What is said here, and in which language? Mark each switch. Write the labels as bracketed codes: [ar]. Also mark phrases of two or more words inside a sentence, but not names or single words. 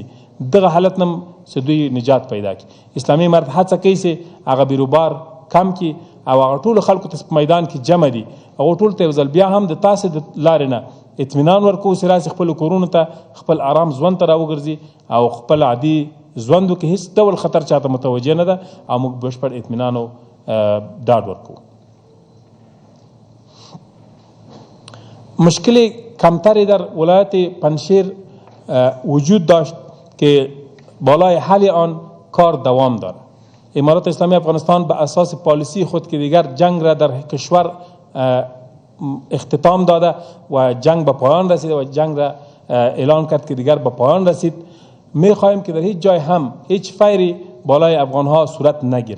[ps] دغه حالت نه چې دوی نجات پیدا کړي. اسلامي امارت هڅه کوي چې هغه بیروبار کم کړي او هغه ټولو خلکو ته په میدان کې جمع دي، هغو ټولو ته یو ځل بیا هم د تاسې د لارې نه اطمینان ورکوو چې راسي خپلو کورونو ته، خپل آرام ژوند ته راوګرځي او خپل عادي ژوند وکړي. هېڅ ډول خطر چاته متوجه نه ده او موږ بشپړ اطمینان او ډاډ ورکوو. [fa] مشکل کمتری در ولایت پنجشیر وجود داشت که بالای حل آن کار دوام دارد. امارات اسلامی افغانستان به اساس پالیسی خود که دیگر جنگ را در کشور اختتام داده و جنگ به پایان رسید و جنگ را اعلان کرد که دیگر به پایان رسید، می خواهیم که در هیچ جای هم هیچ فیری بالای افغان ها صورت نگیره.